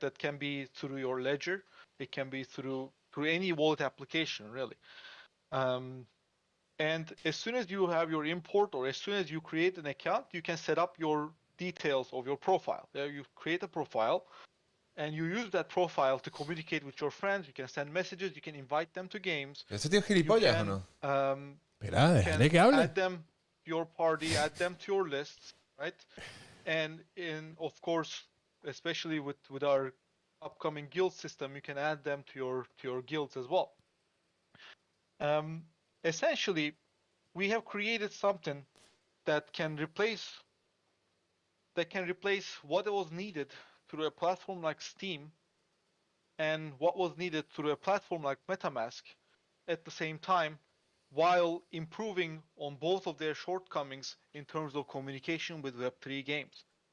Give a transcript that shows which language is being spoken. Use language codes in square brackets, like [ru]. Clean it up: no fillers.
[en] That can be through your ledger. It can be through any wallet application, really. And as soon as you have your import or as soon as you create an account, you can set up your details of your profile. You create a profile and you use that profile to communicate with your friends. You can send messages, you can invite them to games. [es] ¿Este tío es gilipollas o no? Espera, déjale que hable. [en] Add them your party, add them to your lists, right? And of course, especially with our upcoming guild system, you can add them to your guilds as well. Essentially, we have created something that can replace what was needed through a platform like Steam and what was needed through a platform like MetaMask at the same time, while improving on both of their shortcomings in terms of communication with Web3 games.